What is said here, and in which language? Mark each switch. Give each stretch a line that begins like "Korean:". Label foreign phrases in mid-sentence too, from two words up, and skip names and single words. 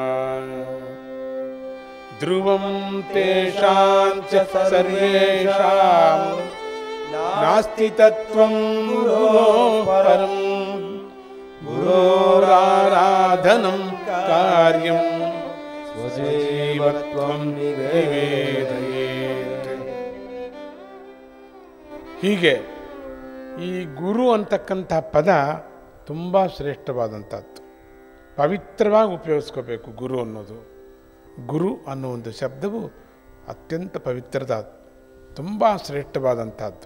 Sanskrit: ಧ್ರುವಂ ತೇಷಾಂ ಚ ಸರ್ವೇಷಾಂ ನಾಸ್ತಿ ತತ್ವಂ ಗುರೋಃ ಪರಂ ಗುರೋರಾರಾಧನಂ ಕಾರ್ಯಂ ಸ್ವಜೀವತ್ವಂ ನಿವೇದಯೇತ್.
Kannada: ಹೀಗೆ ಈ ಗುರು ಅಂತಕ್ಕಂಥ ಪದ ತುಂಬ ಶ್ರೇಷ್ಠವಾದಂಥದ್ದು, ಪವಿತ್ರವಾಗಿ ಉಪಯೋಗಿಸ್ಕೋಬೇಕು. ಗುರು ಅನ್ನೋದು, ಗುರು ಅನ್ನೋ ಒಂದು ಶಬ್ದವು ಅತ್ಯಂತ ಪವಿತ್ರದ, ತುಂಬ ಶ್ರೇಷ್ಠವಾದಂಥದ್ದು.